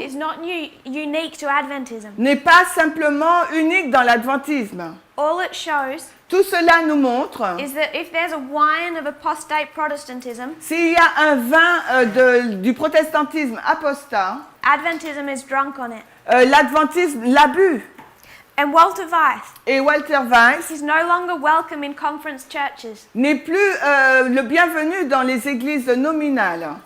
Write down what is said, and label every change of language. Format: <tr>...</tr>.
<en>is not unique to Adventism.</en> <fr>n'est pas simplement unique dans l'adventisme.</fr> <en>All it shows</en> <fr>Tout cela nous montre,</fr> <en>is that if there's a wine of apostate Protestantism,</en> <fr>s'il y a un vin du protestantisme apostat,</fr> <en>Adventism is drunk on it.</en> <fr>l'adventisme l'a bu.</fr> <en>And Walter Weiss</en> <fr>Et Walter Weiss</fr> <en>is no longer welcome in conference churches.</en> <fr>n'est plus le bienvenu dans les églises nominales.</fr>